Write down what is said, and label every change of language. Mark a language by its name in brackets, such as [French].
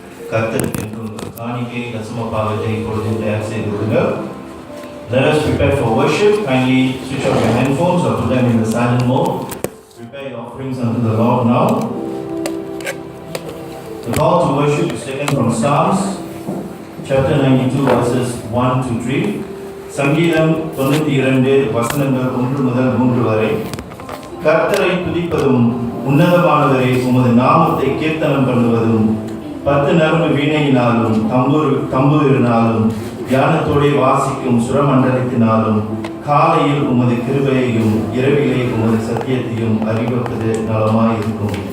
[Tamil] கர்த்தருக்கு என்று உங்கள் காணிக்கை தசம பாகத்தை இப்பொழுது தயார் செய்து விடுங்கள். [English] Let us prepare for worship. Kindly switch off your handphones or put them in the silent mode. Prepare your offerings unto the Lord now. The call to worship is taken from Psalms chapter 92 verses 1 to 3. [Tamil] சங்கீதம் 92 வசனங்கள் 1 முதல் 3 வரை. கர்த்தரை துதிப்பதும் உன்னதமானவரை உமது நாமத்தை கீர்த்தனம் பண்ணுவதும் 10 நரம்பு வீணையினாலும் தம்புரினாலும் தியானத்தோടെ வாசிக்கும் சுரமண்டலத்தினாலும் காலையில் உமது கிருபையையும் இரவிலே உமது சத்தியத்தையும் அறிவிப்பது நலமாயிருக்கும்.